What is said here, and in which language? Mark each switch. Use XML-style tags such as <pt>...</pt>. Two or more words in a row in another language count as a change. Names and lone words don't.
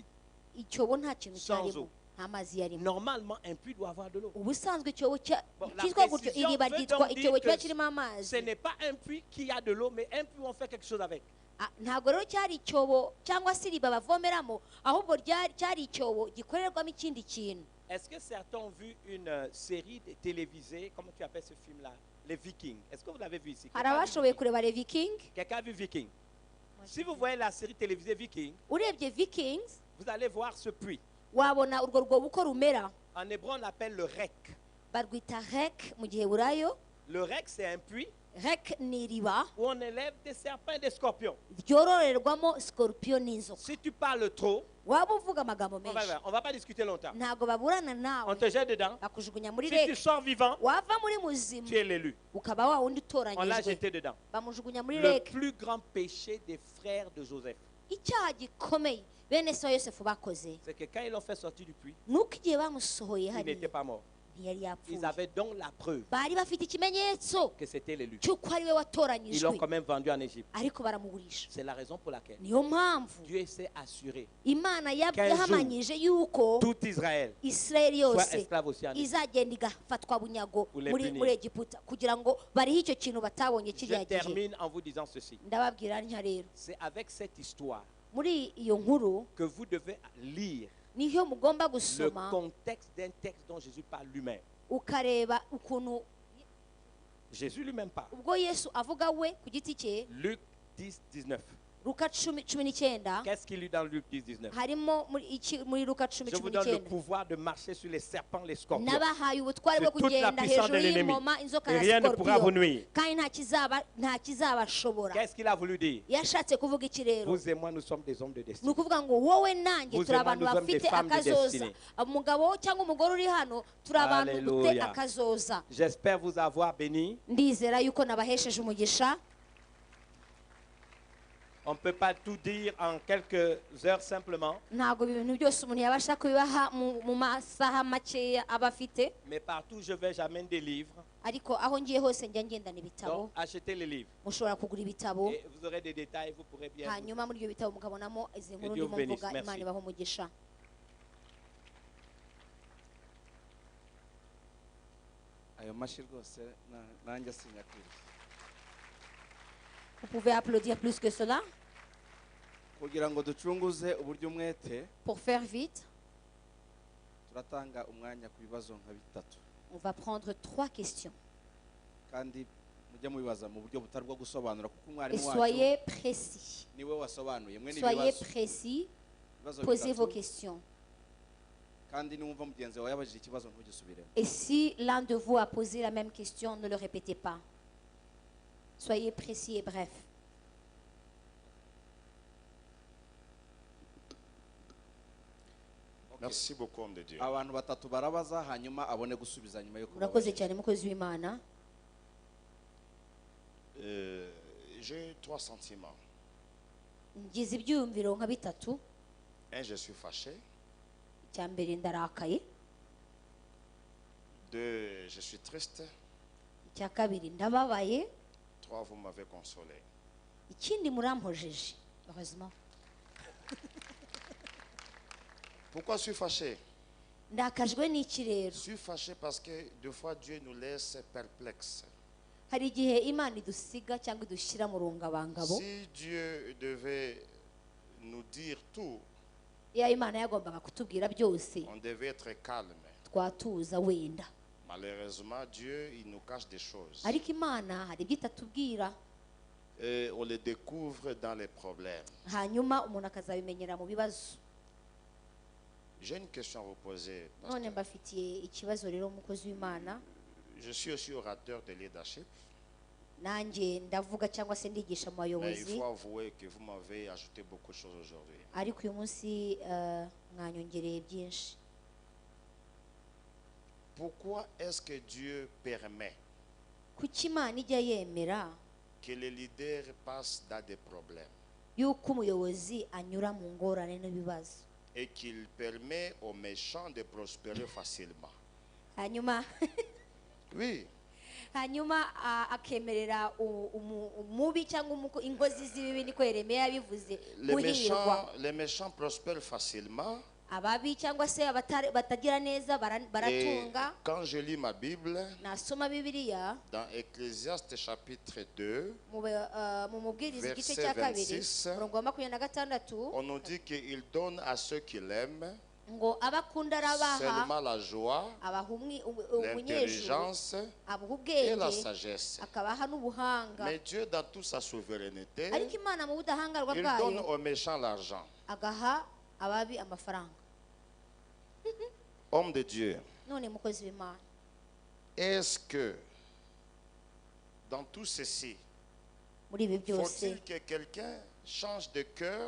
<rw>icyobo nta kintu</rw> <fr>Sans</fr> <rw>cyarimo</rw> <fr>eau.</fr> <rw>nta mazi yarimo.</rw> <fr>Normalement, un puits doit avoir de l'eau.</fr> <rw>ubusanzwe icyobo</rw> <fr>Bon, la</fr> <rw>cyitwa gutyo</rw> <fr>précision</fr> <rw>iriba</rw> <fr>veut</fr> <rw>ryitwa</rw> <fr>donc</fr> <rw>icyobo</rw> <fr>dire</fr> <rw>kiba</rw> <fr>que</fr> <rw>kirimo</rw> <fr>ce</fr> <rw>amazi.</rw> <fr>n'est pas un puits qui a de l'eau, mais un puits où on fait quelque chose avec.</fr> <rw>ntabwo rero cyari icyobo cyangwa se iriba bavomeramo ahubwo cyari icyobo gikorerwamo ikindi kintu.</rw> <fr>Est-ce que certains ont vu une série télévisée, comment tu appelles ce film-là? Les Vikings. Est-ce que vous l'avez vu ici?</fr> <rw>hari</rw> <fr>Quelqu'un a vu</fr> <rw>abashoboye</rw> <fr>Viking?</fr> <rw>kureba</rw> <fr>le viking. Quelqu'un a vu Viking? Si vous voyez la série télévisée Viking,</fr> <rw>urebye vikings</rw> <fr>vous allez voir ce puits.</fr> <rw>wabona urwo rwobo uko rumera.</rw> <fr>En hébreu, on l'appelle le rek.</fr> <rw>barwita rek mu giheburayo.</rw> <fr>Le rek, c'est un puits</fr> <rw>rek ni iriba</rw> <fr>où on élève des serpents et des scorpions.</fr> <rw>ryororerwamo scorpion n'inzoka.</rw> <fr>Si tu parles trop,</fr> <rw>waba uvuga amagambo</rw> <fr>on</fr> <rw>menshi</rw> <fr>va pas discuter longtemps.</fr> <rw>ntabwo baburana</rw> <fr>On</fr> <rw>nawe</rw> <fr>te jette dedans.</fr> <rw>bakujugunya muri</rw> <fr>Si tu</fr> <rw>rek.</rw> <fr>sors vivant,</fr> <rw>wava muri muzima</rw> <fr>tu es l'élu.</fr> <rw>ukaba wa wundi</rw> <fr>On l'a</fr> <rw>utoranyijwe</rw> <fr>jeté dedans.</fr> <rw>bamujugunya muri</rw> <fr>Le</fr> <rw>rek.</rw> <fr>plus grand péché des frères de Joseph,</fr> <rw>icyaha gikomeye bene se wa yosefu bakoze</rw> <fr>c'est que quand ils l'ont fait sortir du puits,</fr> <rw>nuko igihe bamusohoye</rw> <fr>il n'était</fr> <rw>hariya</rw> <fr>pas mort.</fr> <rw>ntiyari yapfuye.</rw> <fr>Ils avaient donc la preuve</fr> <rw>bari bafite ikimenyetso</rw> <fr>que c'était l'élu.</fr> <rw>cy'uko ari we</rw> <fr>Ils l'ont</fr> <rw>watoranyijwe</rw> <fr>quand même vendu en Égypte.</fr> <rw>ariko baramugurisha.</rw> <fr>C'est la raison pour laquelle</fr> <rw>niyo mpamvu</rw> <fr>Dieu s'est assuré</fr> <rw>imana</rw> <fr>Qu'un jour,</fr> <rw>yahamanyije yuko</rw> <fr>tout Israël</fr> <rw>isirayeli</rw> <fr>soit</fr> <rw>yose</rw> <fr>esclave aussi en Égypte.</fr> <rw>izagenda igafatwa bunyago</rw> <fr>Pour les</fr> <rw>muri</rw> <fr>punir.</fr> <rw>muri egiputa kugira ngo bariho icyo kintu batabonye</rw> <fr>Je</fr> <rw>kiriya gihe.</rw> <fr>termine en vous disant ceci.</fr> <rw>ndababwira ntya rero</rw> <fr>C'est avec cette histoire</fr> <rw>muri iyo nkuru</rw> <fr>que vous devez lire</fr> <rw>niyo mugomba</rw> <fr>le</fr> <rw>gusoma</rw> <fr>contexte d'un texte dont Jésus parle lui-même.</fr> <rw>ukareba ukuntu</rw> <fr>Jésus lui-même parle.</fr> <rw>ubwo yesu avuga we ku giti cye.</rw> <fr>Luc 10, 19.</fr> <rw>luka 10:19</rw> <fr>Qu'est-ce qu'il lit dans Luc 10, 19?</fr> <rw>harimo muri luka</rw> <fr>Je vous donne le</fr> <rw>10:19</rw> <fr>pouvoir de marcher sur les serpents, les scorpions.</fr> <rw>nabahaye ubutware bwo</rw> <fr>C'est toute la</fr> <rw>kugenda</rw> <fr>puissance de</fr> <rw>hejuru</rw> <fr>l'ennemi.</fr> <rw>y'ingoma inzoka</rw> <fr>Et</fr> <rw>na</rw> <fr>rien ne pourra vous</fr> <rw>scorpion</rw> <fr>nuire.</fr> <rw>kandi nta kizabashobora.</rw> <fr>Qu'est-ce qu'il a voulu dire?</fr> <rw>yashatse kuvuga iki rero?</rw> <fr>Vous et moi, nous sommes des hommes de</fr> <rw>ni</rw> <fr>destinée.</fr> <rw>ukuvuga ngo wowe nanjye</rw> <fr>Vous</fr> <rw>turi</rw> <fr>et moi,</fr> <rw>abantu</rw> <fr>nous sommes des</fr> <rw>bafite</rw> <fr>femmes de</fr> <rw>akazoza.</rw> <fr>destinée.</fr> <rw>umugabo cyangwa umugore uri hano turi abantu dufite</rw> <fr>Alléluia.</fr> <rw>akazoza.</rw> <fr>J'espère vous avoir béni.</fr> <rw>ndizera yuko nabahesheje umugisha.</rw> <fr>On ne peut pas tout dire en quelques heures simplement,</fr> <rw>ntabwo ibintu byose umuntu yabasha kubibaha mu masaha makeya aba afite,</rw> <fr>mais partout où je vais, j'amène des livres.</fr> <rw>ariko aho ngiye hose njya ngendana ibitabo.</rw> <fr>Donc, achetez les livres.</fr> <rw>mushobora kugura ibitabo</rw> <fr>Et vous aurez des détails, vous pourrez bien.</fr> <rw>hanyuma muri ibyo bitabo mukabonamo izi nkuru</rw> <fr>Dieu</fr> <rw>ndimo</rw> <fr>bénisse.</fr> <rw>mvuga.</rw> <fr>Merci.</fr> <rw>imana ibaha umugisha. ayo mashyi rwose nanjye sinyakwiriye.</rw> <fr>Vous pouvez applaudir plus que cela.</fr> <rw>kugira ngo ducunguze uburyo umwete</rw> <fr>Pour faire vite,</fr> <rw>turatanga umwanya ku bibazo nka bitatu</rw> <fr>on va prendre 3 questions.</fr> <rw>kandi mujye mubibaza mu buryo butari bwo gusobanura kuko</rw> <fr>Et</fr> <rw>umwarimu wacu</rw> <fr>soyez précis.</fr> <rw>niwe wasobanuye mwe</rw> <fr>Soyez</fr> <rw>n'ibibazo</rw> <fr>précis.</fr> <rw>ibibazo</rw> <fr>Posez vos</fr> <rw>bitatu</rw> <fr>questions.</fr> <rw>kandi niwumva mugenzi wawe yabajije ikibazo ntugisubiremo.</rw> <fr>Et si l'un de vous a posé la même question, ne le répétez pas. Soyez précis et bref. Merci beaucoup, homme de Dieu.</fr> <rw>abantu batatu barabaza hanyuma abone gusubiza nyuma yo Murakoze kubabaza. cyane mukozi w'Imana.</rw> <fr>J'ai 3 sentiments.</fr> <rw>Ngize ibyiyumviro nka bitatu.</rw> <fr>Un, je suis fâché.</fr> <rw>Icya mbere ndarakaye.</rw> <fr>2, je suis triste.</fr> <rw>Icya kabiri ndababaye.</rw> <fr>3, vous m'avez consolé.</fr> <rw>Ikindi murampojeje. Heureusement.</rw> <fr>Pourquoi je suis fâché?</fr> <rw>Ndakajwe n'iki rero?</rw> <fr>Je suis fâché parce que des fois Dieu nous laisse perplexes.</fr> <rw>hari igihe imana idusiga cyangwa idushyira mu rungabangabo</rw> <fr>Si Dieu devait nous dire tout,</fr> <rw>iyo imana yagombaga kutubwira byose</rw> <fr>on devait être calme.</fr> <rw>twatuza wenda</rw> <fr>Malheureusement, Dieu, il nous cache des choses.</fr> <rw>ariko imana hari ibyo itatubwira</rw> <fr>Et on les découvre dans les problèmes.</fr> <rw>hanyuma umuntu akazabimenyera mu bibazo.</rw> <fr>J'ai une question à vous poser.</fr> <rw>none</rw> <fr>pasteur.</fr> <rw>mbafitiye ikibazo rero umukozi w'imana</rw> <fr>Je suis aussi orateur de leadership,</fr> <rw>nanjye ndavuga cyangwa se ndigisha mu</rw> <fr>mais il</fr> <rw>bayobozi</rw> <fr>faut avouer que vous m'avez ajouté beaucoup de choses aujourd'hui.</fr> <rw>ariko uyu munsi mwanyongereye byinshi.</rw> <fr>Pourquoi est-ce que Dieu permet</fr> <rw>kuki imana ijya yemera</rw> <fr>que les leaders passent dans des problèmes</fr> <rw>yuko umuyobozi anyura mu ngorane n'ibibazo</rw> <fr>et qu'il permet aux méchants de prospérer facilement?</fr> <rw>hanyuma</rw> <fr>Oui,</fr> <rw>hanyuma akemerera umubi cyangwa ingozi z'ibibi niko Yeremiya yabivuze guhirwa</rw> <fr>les méchants prospèrent facilement.</fr> <rw>ababi cyangwa se batagira neza</rw> <fr>Et</fr> <rw>baratunga.</rw> <fr>quand je lis ma Bible,</fr> <rw>nasoma bibiliya</rw> <fr>dans Ecclésiaste chapitre 2,</fr> <rw>mu mubwiriza igice</rw> <fr>Verset</fr> <rw>cya kabiri</rw> <fr>26,</fr> <rw>umurongo wa 26</rw> <fr>on nous dit qu'il donne à ceux qui l'aiment</fr> <rw>ngo abakunda arabaha</rw> <fr>seulement la joie,</fr> <rw>abaha umunyejuru</rw> <fr>l'intelligence</fr> <rw>abaha</rw> <fr>et la</fr> <rw>ubwenge</rw> <fr>sagesse.</fr> <rw>akabaha n'ubuhanga.</rw> <fr>Mais Dieu, dans toute sa souveraineté,</fr> <rw>ariko imana mu budahangarwa</rw> <fr>il donne</fr> <rw>bwayo</rw> <fr>aux méchants l'argent.</fr> <rw>agaha ababi amafaranga.</rw> <fr>Homme de Dieu,</fr> <rw>none mukozi w'imana,</rw> <fr>est-ce que dans tout ceci,</fr> <rw>muri ibi byose</rw> <fr>faut-il que quelqu'un change de cœur</fr>